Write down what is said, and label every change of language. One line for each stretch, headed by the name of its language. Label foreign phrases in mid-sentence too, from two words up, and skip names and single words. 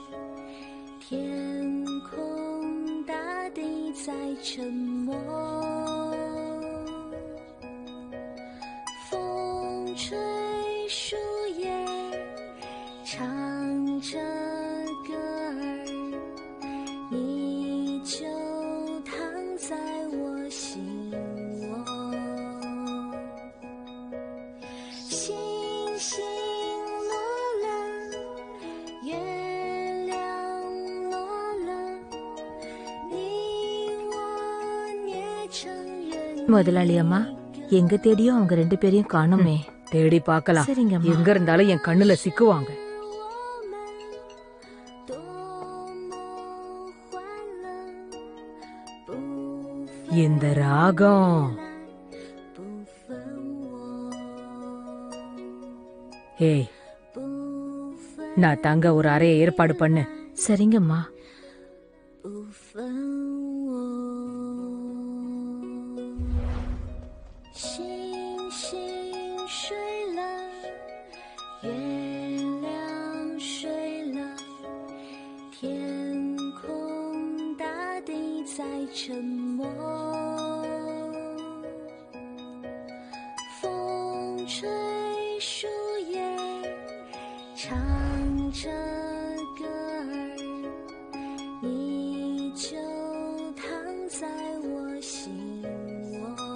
Chinese: 天空大地在沉默，风吹树叶唱着歌儿，你就躺在我心窝。星星落了，月亮落了，你我捏成人。
Tamil: முதலாளி அம்மா, எங்க தேடியும் அவங்க 2 பேரையும் காணுமே. தேடி பார்க்கலாம். சரிங்கம்மா. எங்க இருந்தாலும் என் கண்ணுல சிக்குவாங்க. இந்த ராகம் ஏய், நான் தங்க ஒரு அறையை ஏற்பாடு பண்ணு. சரிங்கம்மா.
Chinese: 星星睡了，月亮睡了，天空大地在沉默，风吹树叶唱着歌儿，你就躺在我心窝。